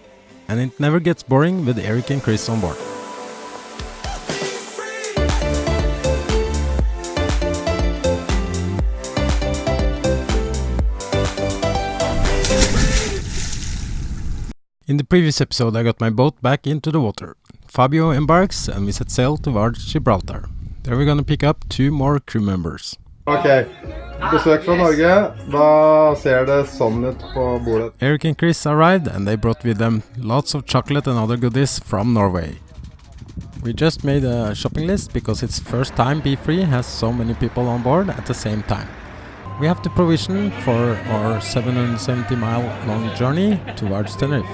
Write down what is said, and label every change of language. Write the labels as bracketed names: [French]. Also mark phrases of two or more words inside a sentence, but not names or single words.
[English] And it never gets boring with Eric and Chris on board. In the previous episode I got my boat back into the water. Fabio embarks and we set sail towards Gibraltar. There we're gonna pick up 2 more crew members. [Norwegian] Ok, besøk fra Norge, da ser det sånn ut på bordet. [English] Eric and Chris arrived and they brought with them lots of chocolate and other goodies from Norway. We just made a shopping list because it's first time Be Free has so many people on board at the same time. We have to provision for our 770 mile long journey towards Tenerife.